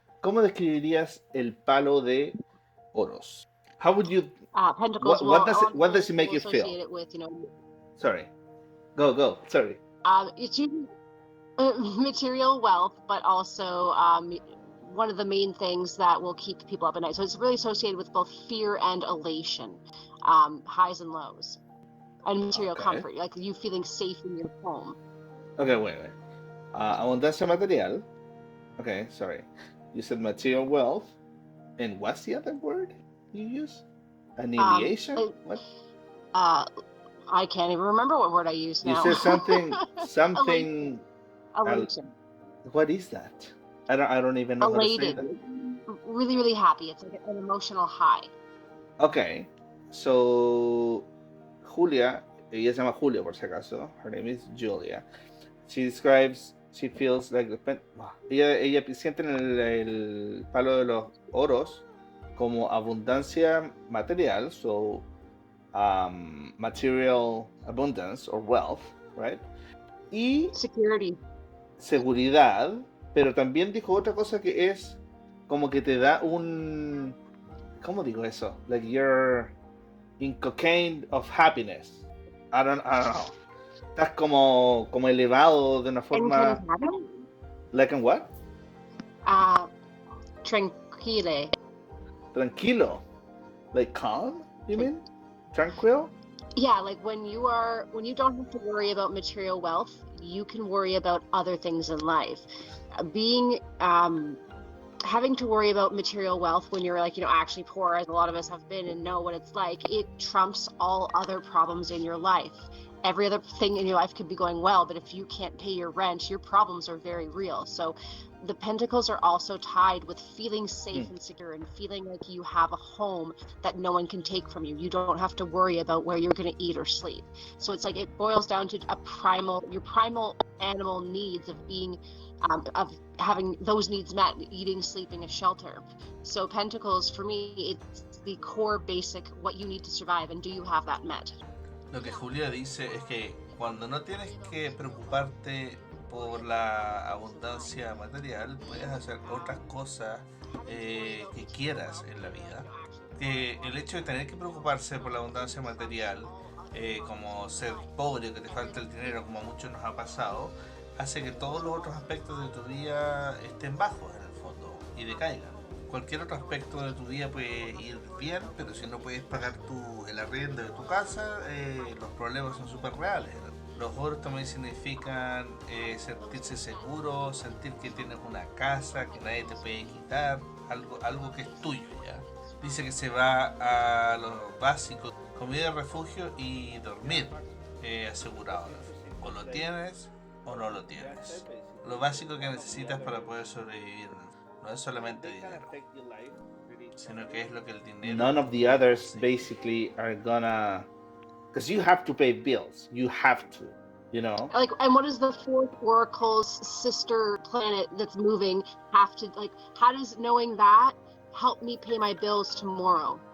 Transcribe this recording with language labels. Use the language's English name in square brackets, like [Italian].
[Spanish] ¿Cómo describirías el palo de Oros? [English] How would you? Pentacles. What does it make you feel? Associate it with, you know. Sorry, go. Sorry. It's usually material wealth, but also one of the main things that will keep people up at night. So it's really associated with both fear and elation, highs and lows, and material comfort, like you feeling safe in your home. Okay, wait. [Spanish] Abundancia material. [English] Okay, sorry. You said material wealth, and what's the other word you use? Annihilation? What? I can't even remember what word I used now. You said something. Elation. What is that? I don't even know Elated. how to say that. Really, really happy. It's like an emotional high. Okay, so [Spanish] Julia, ella se llama Julia por si acaso. [English] Her name is Julia. She feels like [Spanish] ella siente en el palo de los oros como abundancia material, [English] so material abundance or wealth, right? [Spanish] Y seguridad, pero también dijo otra cosa que es como que te da un, ¿cómo digo eso? [English] Like you're in cocaine of happiness. I don't know. [Spanish] Estás como elevado de una forma. [English] Like in what? [Spanish] Tranquile. [English] Tranquilo. Like calm, you mean? Tranquil? Yeah, like when you don't have to worry about material wealth, you can worry about other things in life. Having to worry about material wealth when you're like, you know, actually poor, as a lot of us have been and know what it's like, it trumps all other problems in your life. Every other thing in your life could be going well, but if you can't pay your rent, your problems are very real. So the Pentacles are also tied with feeling safe and secure and feeling like you have a home that no one can take from you. You don't have to worry about where you're going to eat or sleep. So it's like it boils down to your primal animal needs of being of having those needs met, eating, sleeping, a shelter. So Pentacles, for me, it's the core basic, what you need to survive, and do you have that met? [Spanish] Lo que Julia dice es que cuando no tienes que preocuparte por la abundancia material, puedes hacer otras cosas que quieras en la vida. El hecho de tener que preocuparse por la abundancia material, como ser pobre, que te falta el dinero, como a muchos nos ha pasado, hace que todos los otros aspectos de tu vida estén bajos en el fondo y decaigan. Cualquier otro aspecto de tu vida puede ir bien, pero si no puedes pagar el arriendo de tu casa, los problemas son súper reales. Los oros también significan sentirse seguro, sentir que tienes una casa, que nadie te puede quitar, algo que es tuyo ya. Dice que se va a lo básico, comida, refugio y dormir asegurado. O lo tienes o no lo tienes. Lo básico que necesitas para poder sobrevivir. No es solamente dinero, sino que es lo que el dinero... [English] None of the others basically are gonna, because you have to pay bills. You have to, you know. Like, and what does the fourth oracle's sister planet that's moving have to, like, how does knowing that help me pay my bills tomorrow?